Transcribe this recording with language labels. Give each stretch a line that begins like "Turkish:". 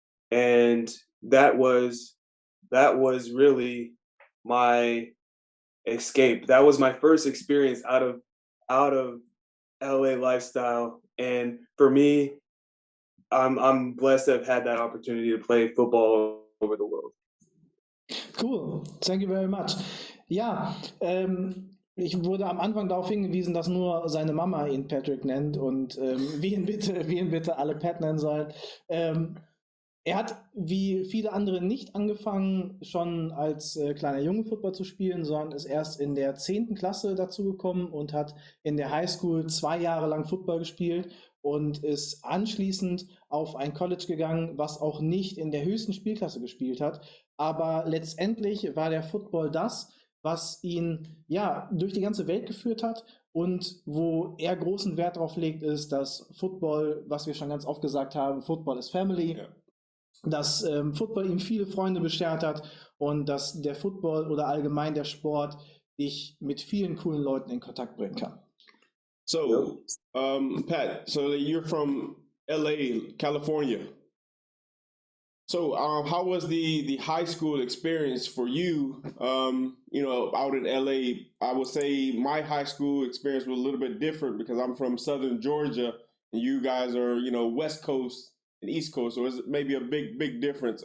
English: And that was really my escape. That was my first experience out of LA lifestyle. And for me, I'm blessed to have had that opportunity to play football over the world. Cool, thank you very much.
German: Ja, ich wurde am Anfang darauf hingewiesen, dass nur seine Mama ihn Patrick nennt und wie ihn bitte alle Pat nennen sollen. Er hat wie viele andere nicht angefangen, schon als kleiner Junge Football zu spielen, sondern ist erst in der 10. Klasse dazugekommen und hat in der Highschool 2 Jahre lang Football gespielt und ist anschließend auf ein College gegangen, was auch nicht in der höchsten Spielklasse gespielt hat. Aber letztendlich war der Football das, was ihn ja durch die ganze Welt geführt hat und wo er großen Wert darauf legt, ist, dass Football, was wir schon ganz oft gesagt haben,
English: Football is Family.
German: Ja. Dass Football ihm viele Freunde beschert hat und dass der Football oder allgemein der Sport dich mit vielen coolen Leuten in Kontakt bringen kann.
English: So, Pat, so you're from LA, California. So, how was the high school experience for you? Out in LA, I would say my high school experience was a little bit different because I'm from Southern Georgia, and you guys are, West Coast and East Coast, so it's maybe a big difference.